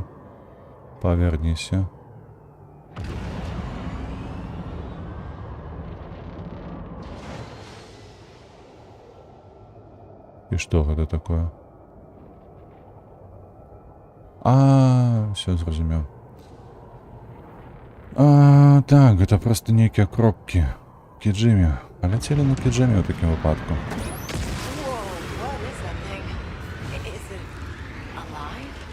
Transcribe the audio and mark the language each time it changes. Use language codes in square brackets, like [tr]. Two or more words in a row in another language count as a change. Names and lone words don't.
[be] Паверніся. І што гэта такое? Всё, зразумеў. Так, гэта проста нейкія кропкі. Кіджимі. Паляцелі на Кіджимі ў такім выпадку. [en] Whoa, what is that thing? Is it alive?